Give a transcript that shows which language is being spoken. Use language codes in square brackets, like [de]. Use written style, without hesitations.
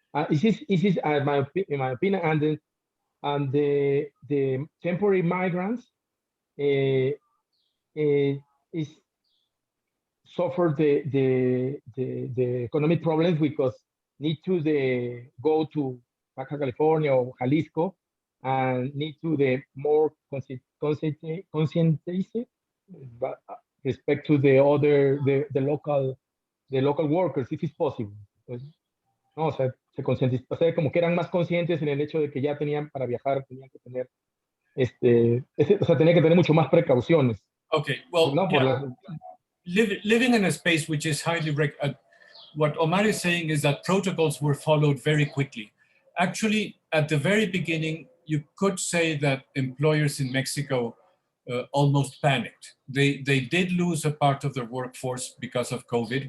[en] This is in my opinion, and the temporary migrants is suffer the economic problems because need to go to Baja California or Jalisco and need to the more conscientized respect to the local workers, if it's possible. [es] Pues, no, o sea, o sea, como que eran más conscientes en el hecho de que ya tenían para viajar, tenían que tener o sea, tenía que tener mucho más precauciones. [en] Okay, well, no, yeah. living in a space which is highly, what Omar is saying is that protocols were followed very quickly. Actually, at the very beginning, you could say that employers in Mexico almost panicked. They did lose a part of their workforce because of COVID.